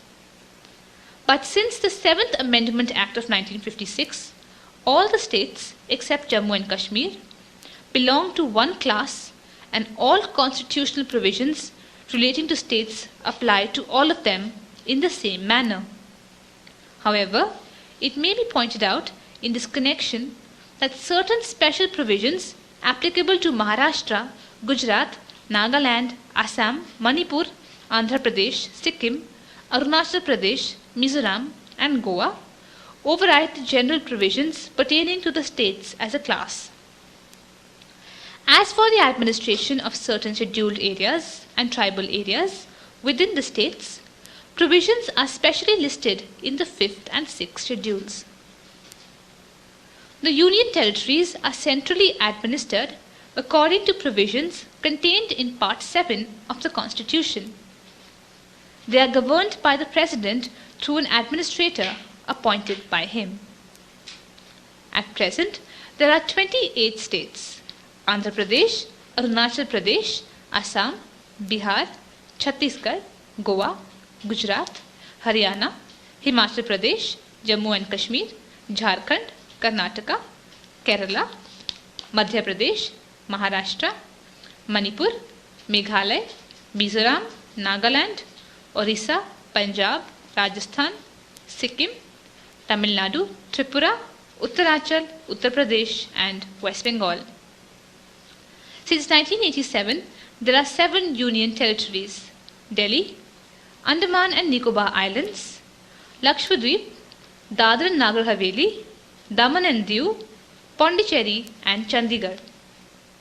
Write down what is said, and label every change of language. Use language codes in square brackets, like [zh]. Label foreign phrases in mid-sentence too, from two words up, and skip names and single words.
[en] But since the 7th Amendment Act of 1956, all the states except Jammu and Kashmir belong to one class, and all constitutional provisions relating to states apply to all of them in the same manner. However, it may be pointed out in this connection that certain special provisions applicable to Maharashtra, Gujarat, Nagaland, Assam, Manipur, Andhra Pradesh, Sikkim, Arunachal Pradesh, Mizoram, and Goa override the general provisions pertaining to the states as a class. As for the administration of certain scheduled areas and tribal areas within the states, provisions are specially listed in the 5th and 6th schedules. The Union territories are centrally administered according to provisions contained in Part 7 of the Constitution. They are governed by the President through an administrator appointed by him. At present, there are 28 states: Andhra Pradesh, Arunachal Pradesh, Assam, Bihar, Chhattisgarh, Goa, Gujarat, Haryana, Himachal Pradesh, Jammu and Kashmir, Jharkhand, Karnataka, Kerala, Madhya Pradesh, Maharashtra, Manipur, Meghalaya, Mizoram, Nagaland, Orissa, Punjab, Rajasthan, Sikkim, Tamil Nadu, Tripura, Uttarachal, Uttar Pradesh, and West Bengal. Since 1987, there are 7 union territories: Delhi, Andaman and Nicobar Islands, Lakshadweep, Dadra and Nagar Haveli, Daman and Diu, Pondicherry, and Chandigarh.